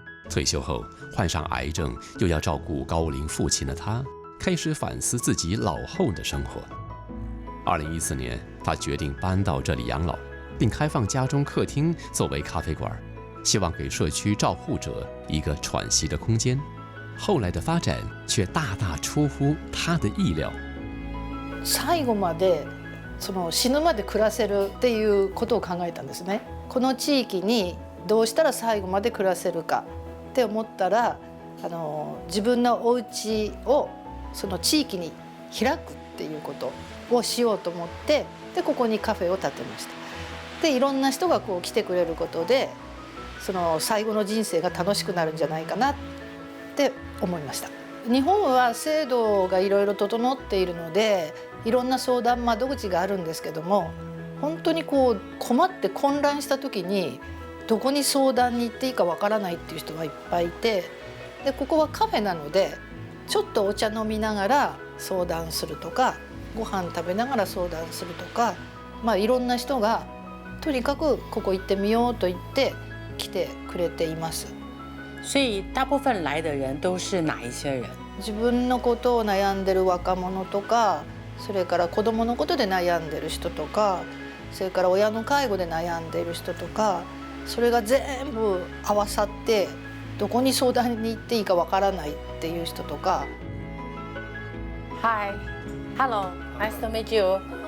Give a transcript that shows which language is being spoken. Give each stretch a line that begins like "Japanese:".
Chinese: 退休后患上癌症，又要照顾高龄父亲的他，开始反思自己老后的生活。 2014年，他决定搬到这里养老，并开放家中客厅作为咖啡馆，希望给社区照护者一个喘息的空间。后来的发展却大大出乎他的意料。
Japanese: 最後まで死ぬまで暮らせるっていうことを考えたんですね。この地域にどうしたら最後まで暮らせるかって思ったら、自分のお家をその地域に開くっていうことをしようと思って、でここにカフェを建てました。でいろんな人が来てくれることで、その最後の人生が楽しくなるんじゃないかなって思いました。日本は制度がいろいろ整っているので、いろんな相談窓口があるんですけども、本当に困って混乱した時にどこに相談に行っていいかわからないっていう人がいっぱいいて、でここはカフェなので、ちょっとお茶飲みながら相談するとか、ご飯食べながら相談するとか、いろんな人がとにかくここ行ってみようと言って来てくれています。
Chinese: 所以大部分来的人都是哪一些人？
Japanese: 自分のことを悩んでる若者とか、それから子供のことで悩んでる人とか、それから親の介護で悩んでいる人とか、それが全部合わさってどこに相談に行っていいかわからないっていう人とか。
English: Hi, hello, nice to meet you.